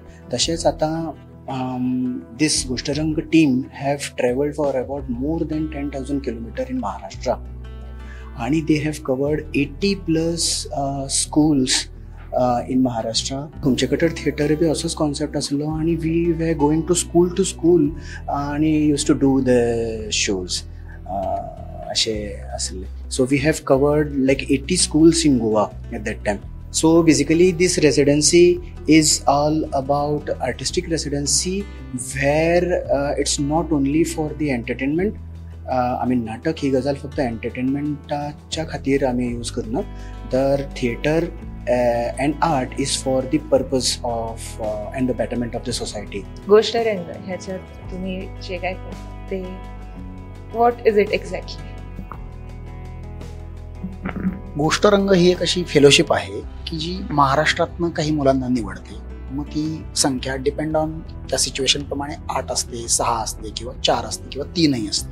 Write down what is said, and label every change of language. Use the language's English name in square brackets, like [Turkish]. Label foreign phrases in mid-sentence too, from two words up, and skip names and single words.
[Konkani] तशेंच आतां [English] this Goshtarang team have travelled for about more than 10,000 kilometre in Maharashtra, आणि they have covered 80+ schools in Maharashtra. [Konkani] तुमचे कडेन थिएटर बी असोच कॉन्सेप्ट आसलो, आणि [English] we were going to school [Konkani] आणि [English] used to do the shows [Konkani] अशे आसले. [English] so we have covered like 80 schools in Goa at that time. So basically this residency is all about artistic residency where it's not only for the entertainment. [Konkani] नाटक ही गजाल फक्त एंटरटेनमेंटाच्या खातीर आमी यूज करना, तर [English] थिएटर and art is for the purpose of and the betterment of the society. [Marathi] गोष्टरंग ह्याच्यात तुम्ही जे काय करता ते [English] what is it exactly? [Marathi] गोष्टरंग ही एक अशी फेलोशिप आहे की जी महाराष्ट्रातनं काही मुलांना निवडते. मग ती संख्या [English] depend on [Marathi] त्या सिच्युएशन प्रमाणे 8 असते, 6 असते, किंवा 4 असते, किंवा 3 असते.